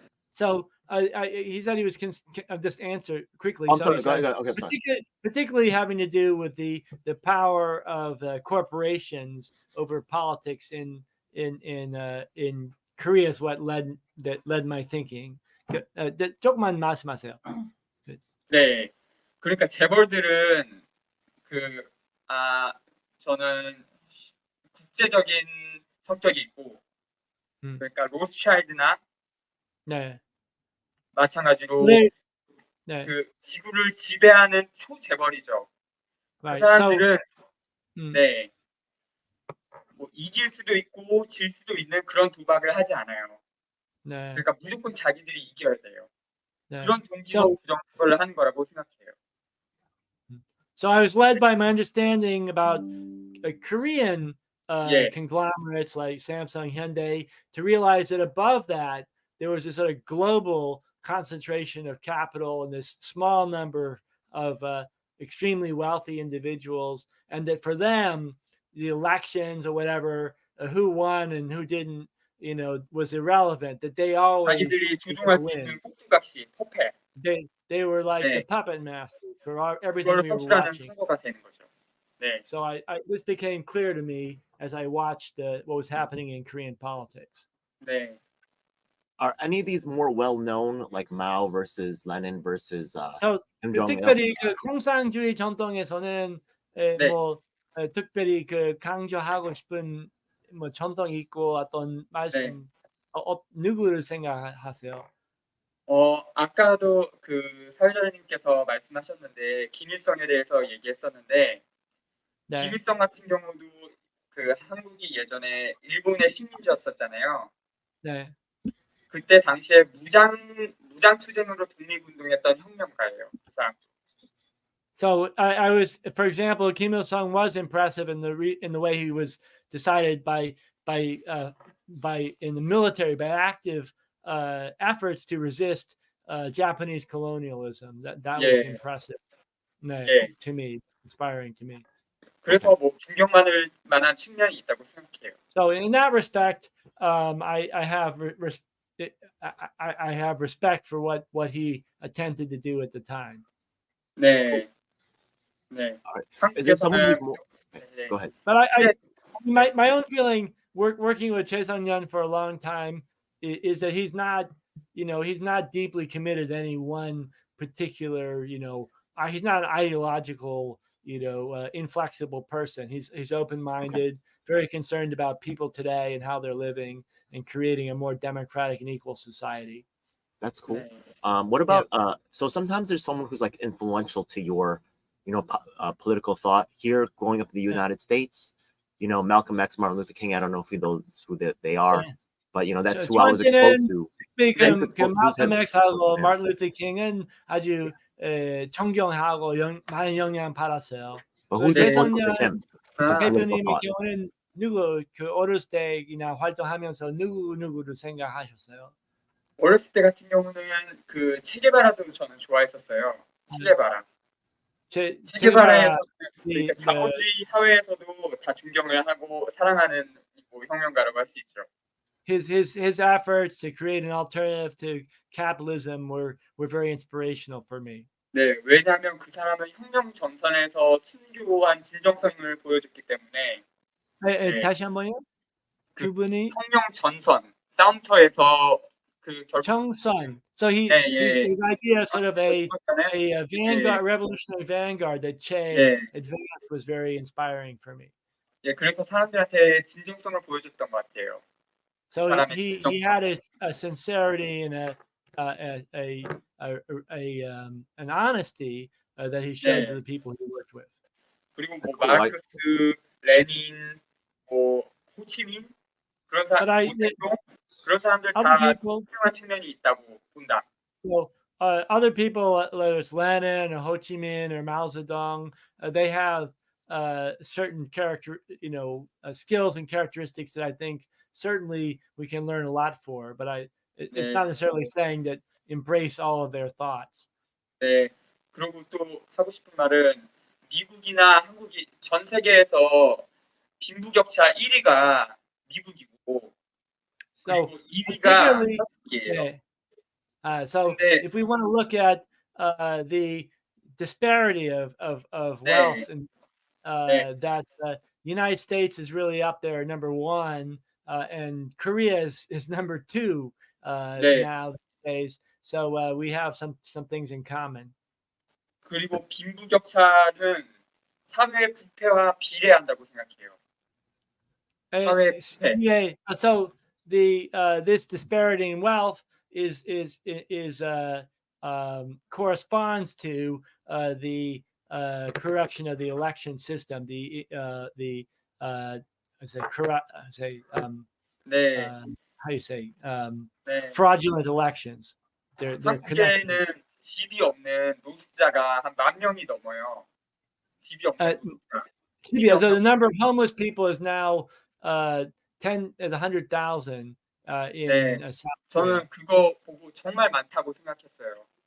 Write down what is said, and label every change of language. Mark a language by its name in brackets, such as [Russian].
[English] So he said he was I'll just answer quickly. I'm So he go said, ahead. Okay, sorry. particularly having to do with the power of corporations over politics in Korea is what led my thinking. [Korean] 조금만 말씀하세요. 네, 그러니까 재벌들은 저는 국제적인 성격이 있고 그러니까 로스차일드나 네. 마찬가지로 네. 그 지구를 지배하는 초재벌이죠. 그 사람들은 네, 뭐 이길 수도 있고 질 수도 있는 그런 도박을 하지 않아요. 네. 그러니까 무조건 자기들이 이겨야 돼요. 네. 그런 동기로 부정선거를 하는 거라고 생각해요. [English] So I was led by my understanding about Korean conglomerates like Samsung, Hyundai, to realize that above that there was this sort of global concentration of capital in this small number of extremely wealthy individuals, and that for them the elections or whatever, who won and who didn't, was irrelevant. That they always [Korean] 자기들이 조종할 수 있는 꼭두각시, 포패. [English] They were like the puppet masters for everything we were watching. [Korean] 네. [English] So this became clear to me as I watched what was happening in Korean politics. [Korean] 네. [English] Are any of these more well known, like Mao versus Lenin versus Kim Jong-il? [Korean] 특별히 그 공산주의 전통에서는 뭐 특별히 그 강조하고 싶은 뭐 전통이 있고 어떤 말씀 누구를 생각하세요? 아까도 그 사회자님께서 말씀하셨는데 김일성에 대해서 얘기했었는데 김일성 같은 경우도 그 한국이 예전에 일본의 식민지였었잖아요. 네. 그때 당시에 무장 투쟁으로 독립운동했던 혁명가예요. 그 사람. [English] So I was, for example, Kim Il Sung was impressive in the way he was decided by in the military by active efforts to resist Japanese colonialism. That was [Korean] 예, [English] impressive. [Korean] 예. [English] To me, inspiring to me. [Korean] 그래서 뭐 존경받을 만한 측면이 있다고 생각해요. [English] So in that respect, I have I have respect for what he attempted to do at the time. [Korean] 네, 네. [English] Is there someone who's [Korean] 한국에서는 [English] more? Okay, go ahead. But [Korean] 그래, [English] my own feeling working with Choe Sung-Nyon for a long time is that he's not deeply committed to any one particular, he's not an ideological, inflexible person. He's open-minded, very concerned about people today and how they're living and creating a more democratic and equal society. That's cool. [Korean] 네. [English] What about so sometimes there's someone who's like influential to your political thought here growing up in the United States, Malcolm X, Martin Luther King. I don't know if you know who they are, but that's who I was exposed to. [Korean] 그 malcolm X하고 마틴 루터 킹은 아주 존경하고 많은 영향 받았어요. [English] But who's influential [Korean] 최선년 [English] to him? His political [Korean] 대표님의 [English] thought. [Korean] 경우는 누구 그 어렸을 때나 활동하면서 누구를 생각하셨어요? 어렸을 때 같은 경우는 그 체게바라도 저는 좋아했었어요. 체게바라. 체게바라에서 그러니까 자본주의 사회에서도 다 존경을 하고 사랑하는 뭐 혁명가라고 할 수 있죠. [English] His efforts to create an alternative to capitalism were very inspirational for me. [Korean] 네, 왜냐하면 그 사람은 혁명 전선에서 순교한 진정성을 보여줬기 때문에. 네. 다시 한번요? 그분이 혁명 전선 싸움터에서 그 정선. [English] So his idea of sort of a vanguard, revolutionary vanguard that Che advanced was very inspiring for me. [Korean] 예, 그래서 사람들한테 진정성을 보여줬던 것 같아요. [English] So he had a sincerity and an honesty that he showed to the people he worked with. [Korean] 그리고 뭐 마르크스, 레닌, 뭐 호치민 그런 사람들 다 훌륭한 측면이 있다고 본다. [English] So other people, whether it's Lenin or Ho Chi Minh or Mao Zedong, they have certain skills and characteristics that I think certainly we can learn a lot for. But it's not necessarily saying that embrace all of their thoughts. [Korean] 네. 그리고 또 하고 싶은 말은 미국이나 한국이 전 세계에서 빈부격차 1위가 미국이고 그리고 2위가 한국이에요. [English] So if we want to look at the disparity of wealth and that United States is really up there number one and Korea is number two now these days. So we have some things in common. [Korean] 그리고 빈부격차는 사회 부패와 비례한다고 생각해요. 사회 부패. [English] So this disparity in wealth is corresponds to the corruption of the election system, how you say fraudulent elections. They're connected. [Korean] 한국에는 집이 없는 노숙자가 한 10,000명이 넘어요. 집이 없는 노숙자. [English] So the number of homeless people is now 100,000 in South Korea. [Korean] 저는 그거 보고 정말 많다고 생각했어요.